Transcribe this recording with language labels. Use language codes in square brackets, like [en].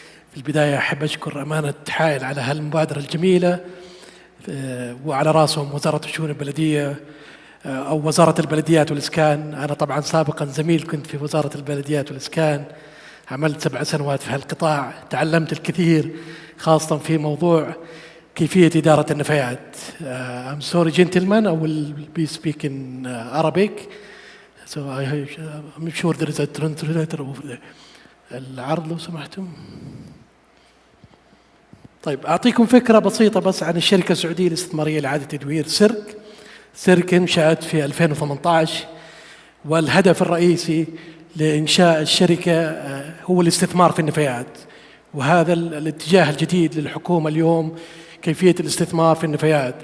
[ar] في البداية أحب أشكر أمانة حائل على هالمبادرة الجميلة، وعلى رأسهم وزارة الشؤون البلدية أو وزارة البلديات والإسكان. أنا طبعا سابقا زميل كنت في وزارة البلديات والإسكان، عملت 7 سنوات في هالقطاع، تعلمت الكثير خاصة في موضوع كيفية إدارة النفايات. [en] I'm sorry gentlemen, I will be speaking Arabic. So I'm sure there is a translator over there. [ar] العرض لو سمحتم. طيب أعطيكم فكرة بسيطة بس عن الشركة السعودية الاستثمارية لإعادة تدوير سيرك. سيرك انشأت في 2018، والهدف الرئيسي لإنشاء الشركة هو الاستثمار في النفايات، وهذا الاتجاه الجديد للحكومة اليوم كيفية الاستثمار في النفايات.